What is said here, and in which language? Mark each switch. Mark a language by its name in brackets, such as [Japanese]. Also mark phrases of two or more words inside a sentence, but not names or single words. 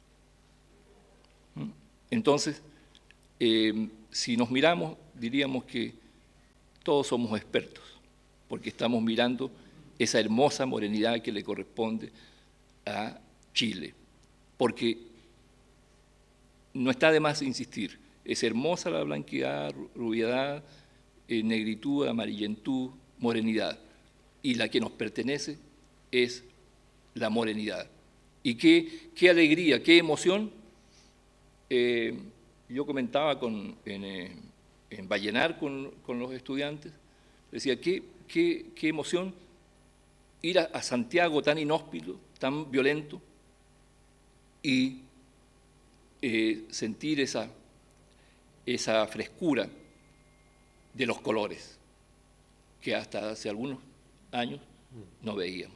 [Spanish] Entonces, si nos miramos, diríamos que todos somos expertos, porque estamos mirando esa hermosa morenidad que le corresponde a Chile. Porque no está de más insistir, es hermosa la blanquidad, rubiedad, negritud, amarillentud, morenidad, y la que nos pertenece es la morenidad. Y qué alegría, qué emoción. Yo comentaba en Vallenar con los estudiantes, decía, qué emoción ir a Santiago tan inhóspito, tan violento, y sentir esa frescura de los colores que hasta hace algunos años no veíamos.